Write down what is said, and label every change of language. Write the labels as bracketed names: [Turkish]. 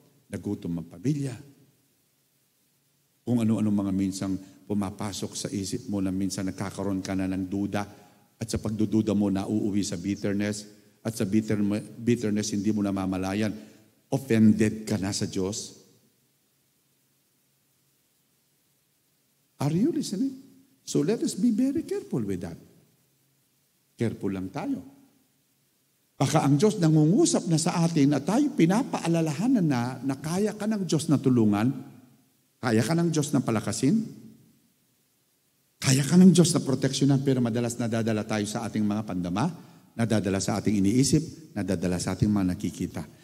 [Filipino] Nagutom ang pamilya. Kung ano-ano mga minsang pumapasok sa isip mo na minsan nagkakaroon ka na ng duda at sa pagdududa mo nauuwi sa bitterness at sa bitterness hindi mo namamalayan, offended ka na sa Diyos. [English] Are you listening? So let us be very careful with that. [Filipino] Careful lang tayo. Baka ang Diyos nangungusap na sa atin at tayo pinapaalalahanan na kaya ka ng Diyos na tulungan, kaya ka ng Diyos na palakasin, kaya ka ng Diyos na proteksyonan, pero madalas nadadala tayo sa ating mga pandama, nadadala sa ating iniisip, nadadala sa ating mga nakikita.